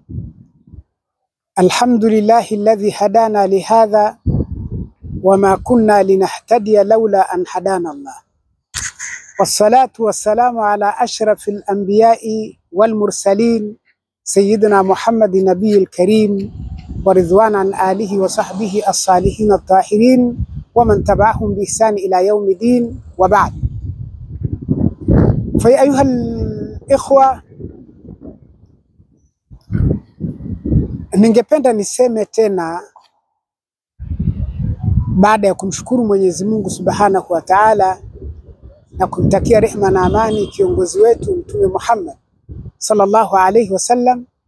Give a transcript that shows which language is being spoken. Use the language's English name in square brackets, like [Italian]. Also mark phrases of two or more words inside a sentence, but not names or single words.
[Arabic] الحمد لله الذي هدانا لهذا وما كنا لنهتدي لولا أن هدانا الله، والصلاة والسلام على أشرف الأنبياء والمرسلين سيدنا محمد النبي الكريم، ورضوان عن آله وصحبه الصالحين الطاهرين ومن تبعهم بإحسان إلى يوم الدين، وبعد. فيا أيها الإخوة، [Swahili] ningependa niseme tena baada ya kumshukuru Mwenyezi Mungu [Arabic] سبحانه وتعالى [Swahili] na kumtakia rehema na amani kiongozi wetu Mtume Muhammad [Arabic] صلى الله عليه وسلم,